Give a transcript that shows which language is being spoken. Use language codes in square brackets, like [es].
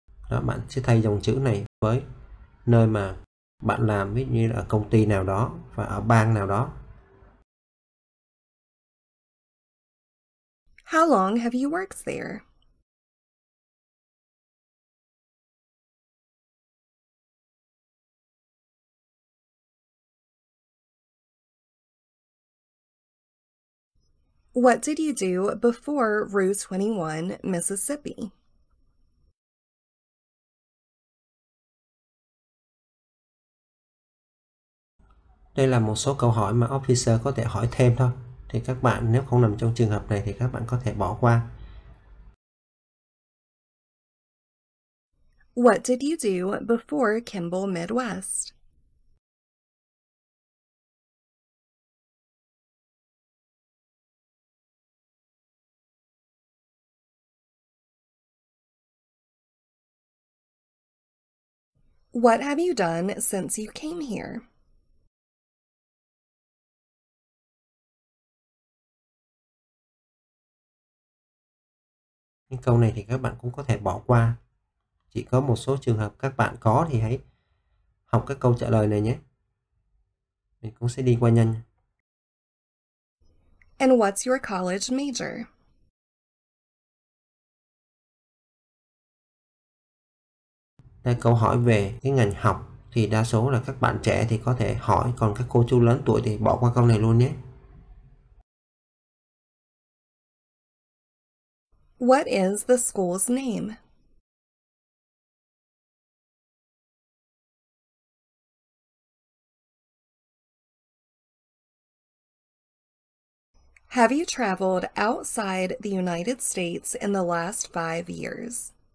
[vi] Đó, bạn sẽ thay dòng chữ này với nơi mà bạn làm, ví dụ như là ở công ty nào đó và ở bang nào đó. [en] How long have you worked there? What did you do before Route 21, Mississippi? [vi] Đây là một số câu hỏi mà officer có thể hỏi thêm thôi. Thì các bạn nếu không nằm trong trường hợp này thì các bạn có thể bỏ qua. [en] What did you do before Kimball Midwest? What have you done since you came here? [vi] Những câu này thì các bạn cũng có thể bỏ qua. Chỉ có một số trường hợp các bạn có thì hãy học các câu trả lời này nhé. Mình cũng sẽ đi qua nhanh. [en] And what's your college major? [vi] Đây, câu hỏi về cái ngành học thì đa số là các bạn trẻ thì có thể hỏi, còn các cô chú lớn tuổi thì bỏ qua câu này luôn nhé. [en] What is the school's name? Have you traveled outside the United States in the last 5 years?